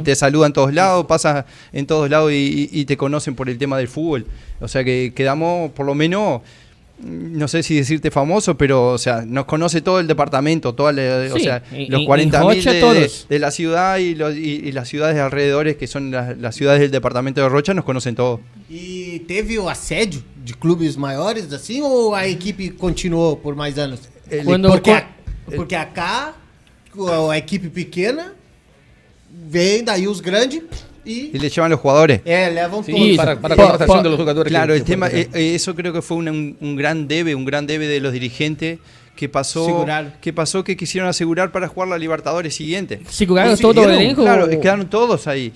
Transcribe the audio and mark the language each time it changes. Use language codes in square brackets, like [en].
[es] te saluda en todos lados, pasa en todos lados y te conocen por el tema del fútbol. O sea, que quedamos, por lo menos... No sé si decirte famoso, pero o sea, nos conoce todo el departamento, o sea, los 40.000 de la ciudad y las ciudades alrededores, que son las ciudades del departamento de Rocha, nos conocen todos. [pt] E teve o assédio de clubes maiores, assim, ou a equipe continuou por mais anos? Porque acá, a equipe pequena, vem daí os grandes [es] y le llevan los jugadores. [pt] Levam [es] Sí, [pt] todos. [es] para la contratación de los jugadores. Claro, el tema, que eso creo que fue un gran debe de los dirigentes que pasó que quisieron asegurar para jugar la Libertadores siguiente. [pt] Seguraram todo o elenco? [es] Claro, quedaron todos ahí.